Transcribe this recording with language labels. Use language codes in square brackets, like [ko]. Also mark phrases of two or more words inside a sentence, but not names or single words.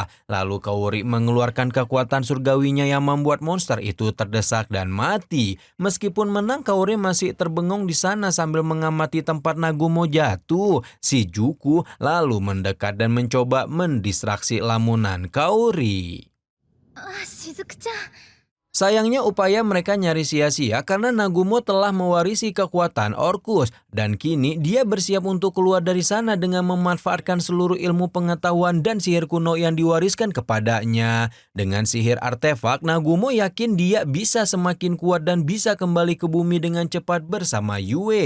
[id] Lalu Kaori mengeluarkan kekuatan surgawinya yang membuat monster itu terdesak dan mati. Meskipun menang, Kaori masih terbengong di sana sambil mengamati tempat Nagumo jatuh. Si Juku lalu mendekat dan mencoba mendistraksi lamunan Kaori. しずくちゃん Sayangnya upaya mereka nyaris sia-sia karena Nagumo telah mewarisi kekuatan Orcus dan kini dia bersiap untuk keluar dari sana dengan memanfaatkan seluruh ilmu pengetahuan dan sihir kuno yang diwariskan kepadanya. Dengan sihir artefak, Nagumo yakin dia bisa semakin kuat dan bisa kembali ke bumi dengan cepat bersama Yue.